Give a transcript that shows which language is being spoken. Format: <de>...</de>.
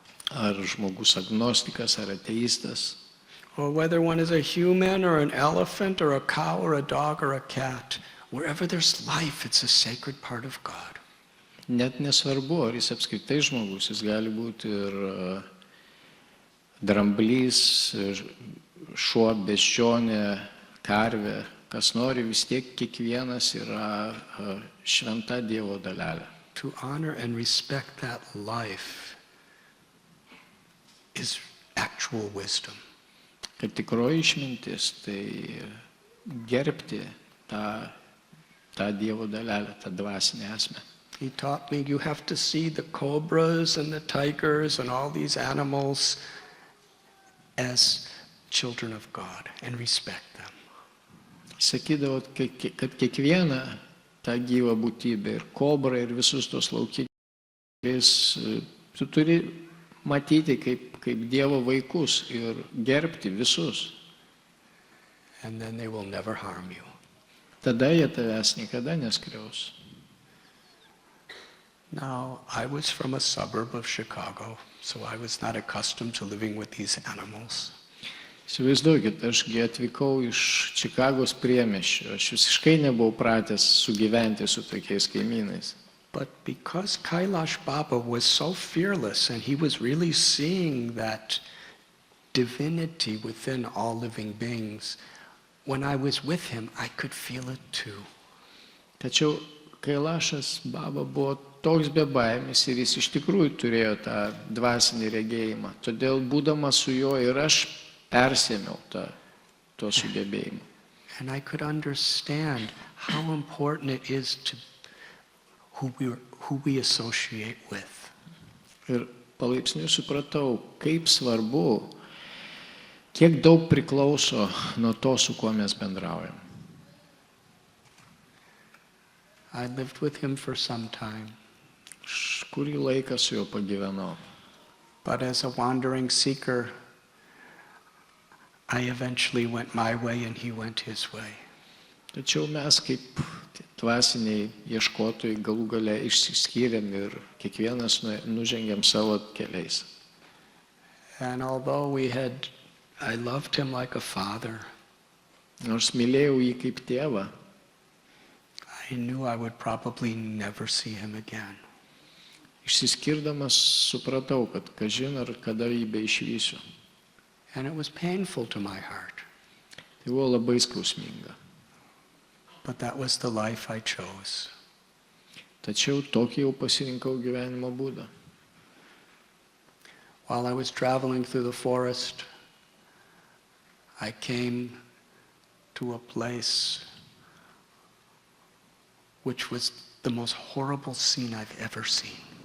<lt>ar žmogus agnostikas, ar ateistas,</lt> <en>or whether one is a human or an elephant or a cow or a dog or a cat, wherever there's life, it's a sacred part of God.</en> <lt>net nesvarbu, ar jis apskritai žmogus, jis gali būti ir dramblys, šuo, beždžionė, karvė, kas nori, vis tiek kiekvienas yra šventa Dievo dalelė.</lt> <en>To honor and respect that life is actual wisdom.</en> <lt>Kad tikroji išmintis, tai gerbti tą Dievo dalelę, tą dvasinę esmę.</lt> <en>He taught me you have to see the cobras and the tigers and all these animals as children of God and respect them.</en> <lt>Sakydavo, kad kiekvieną tą gyvą būtybę, ir kobrą, ir visus tos laukinius, tu turi matyti kaip Dievo vaikus ir gerbti visus.</lt> <en>And then they will never harm you.</en> <lt>Tada jie tavęs niekada neskriaus.</lt> <en>Now, I was from a suburb of Chicago, so I was not accustomed to living with these animals.</en> <lt>Įsivaizduokit, ašgi atvykau iš Čikagos priemiesčio, aš visiškai nebuvau pratęs sugyventi su tokiais kaimynais.</lt> <en>But because Kailash Baba was so fearless and he was really seeing that divinity within all living beings, when I was with him, I could feel it too.</en> <lt>Tačiau Kailašas Baba buvo toks bebaimis ir jis iš tikrųjų turėjo tą dvasinį regėjimą. Todėl būdamas su juo ir aš persėmiau to sugebėjimą.</lt> <en>And I could understand how important it is to who we associate with.</en> <lt>Ir palaipsniui supratau, kaip svarbu, kiek daug priklauso nuo to, su kuo mes bendraujam.</lt> <en>I lived with him for some time,</en> <lt>Aš kurį laiką su juo pagyvenau.</lt> <en>but as a wandering seeker, I eventually went my way and he went his way.</en> <lt>Tačiau mes kaip dvasiniai ieškotojai galų gale išsiskyrėm ir kiekvienas nužengėm savo keliais.</lt> <en>And although I loved him like a father,</en> <lt>Nors mylėjau jį kaip tėvą,</lt> <en>I knew I would probably never see him again.</en> <lt>išsiskirdamas supratau, kad kažin ar kada jį beišvysiu.</lt> <en>And it was painful to my heart,</en> <lt>Tai buvo labai skausminga.</lt> <en>but that was the life I chose.</en> <lt>Tačiau tokį jau pasirinkau gyvenimo būdą.</lt> <en>While I was traveling through the forest, I came to a place which was the most horrible scene I've ever seen.</en>